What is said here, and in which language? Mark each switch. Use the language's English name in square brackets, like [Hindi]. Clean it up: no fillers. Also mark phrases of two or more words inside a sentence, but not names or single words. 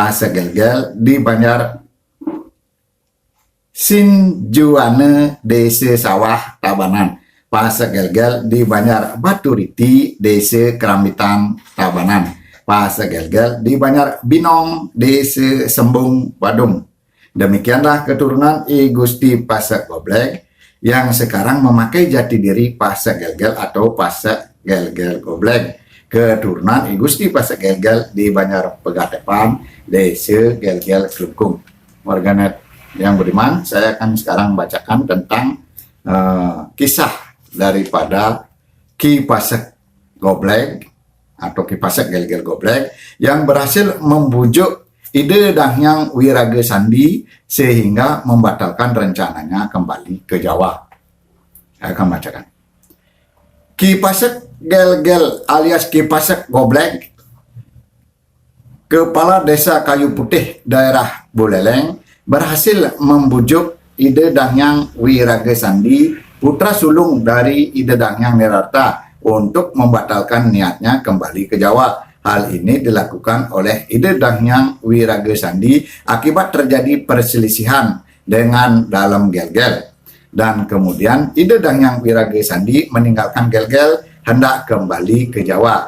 [Indonesian] Pasak Gelgel di Banjar Sinjuane Desa Sawah Tabanan, Pasar Gelgel di Banjar Baturiti Desa Kerambitan Tabanan, Pasar Gelgel di Banjar Binong Desa Sembung Badung. Demikianlah keturunan I Gusti Pasek Goblek yang sekarang memakai jati diri Pasek Gelgel atau Pasek Gelgel Goblek. Keturunan I Gusti Pasek Gelgel di Banjar Pegatepan, Desa Gelgel Klungkung. Warganet yang beriman, saya akan sekarang bacakan tentang kisah daripada Ki Pasek Goblek atau Ki Pasek Gelgel Goblek yang berhasil membujuk Ide Danghyang Wirage Sandi sehingga membatalkan rencananya kembali ke Jawa. Saya akan bacakan. Ki Pasek Gelgel alias Ki Pasek Goblek, Kepala Desa Kayu Putih daerah Buleleng, berhasil membujuk Ide Danghyang Wirage Sandi, putra sulung dari Ide Danghyang Nirarta, untuk membatalkan niatnya kembali ke Jawa. Hal ini dilakukan oleh Ide Danghyang Wirage Sandi akibat terjadi perselisihan dengan dalam Gelgel. Dan kemudian Ide Danghyang Wirage Sandi meninggalkan Gelgel hendak kembali ke Jawa.